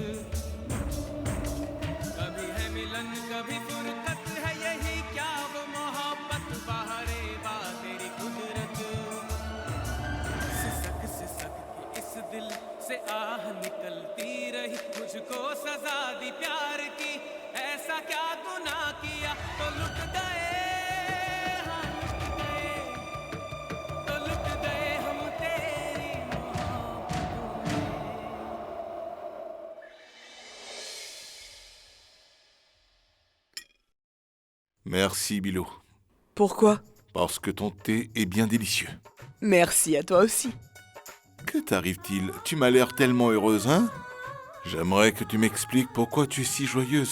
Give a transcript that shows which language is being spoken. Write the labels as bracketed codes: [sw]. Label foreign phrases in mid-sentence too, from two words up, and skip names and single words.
[hi] कभी है मिलन कभी फुरकत है यही क्या वो मोहब्बत बहारे बा तेरी कुदरत सिसक सिसक के इस दिल से आह निकलती रही मुझको सजा दी प्यार की ऐसा क्या गुनाह किया तो लुट गए हाँ लुट गए हम तेरी मोहब्बत में। [fr] Merci, Bilo. Pourquoi? Parce que ton thé est bien délicieux. Merci à toi aussi. Que t'arrive-t-il? Tu m'as l'air tellement heureuse, hein? J'aimerais que tu m'expliques pourquoi tu es si joyeuse.